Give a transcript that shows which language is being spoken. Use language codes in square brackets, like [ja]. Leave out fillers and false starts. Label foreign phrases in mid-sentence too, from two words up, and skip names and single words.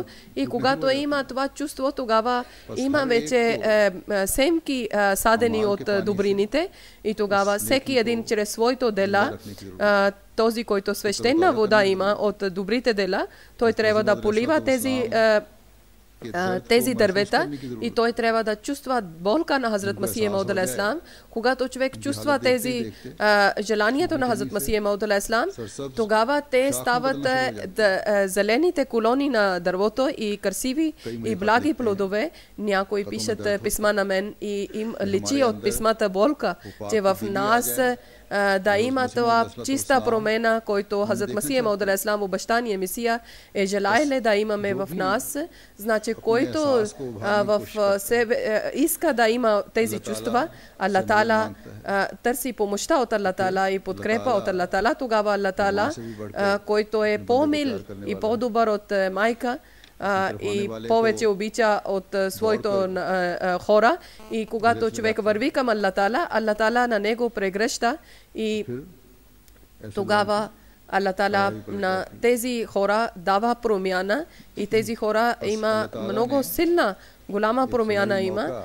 [bg] и когато има това чувство, тогава има вече семки садени от добрините и тогава всеки един чрез своето дела, този, който свещена вода има от добрите дела, той трябва да полива тези тези дървета и той трябва да чувства болка на Хазрат Масих Мауд [ar] عليه السلام. [bg] Когато човек чувства тези желанието на Хазрат Масих Мауд [ar] عليه السلام, [bg] тогава те стават зелените колони на дървото и красиви и благи плодове. Някои пишат писма на мен и им личи от писмата болка, че в нас да има това чиста промена, който Хазрат Масих Мауд [ar] عليه السلام, [bg] обещания Месия, е желаеле да имаме в нас. Значи, който в себе иска да има тези чувства, Аллах Таала търси помощта от Аллах Таала и подкрепа от Аллах Таала, тогава Аллах Таала, който е по-мил и по-добър от майка, и повече обича от своите хора, и когато човек върви към Аллах Таала на него прегръща, и тогава Аллах Таала на тези хора дава промяна, и тези хора има много силна, голяма промяна има.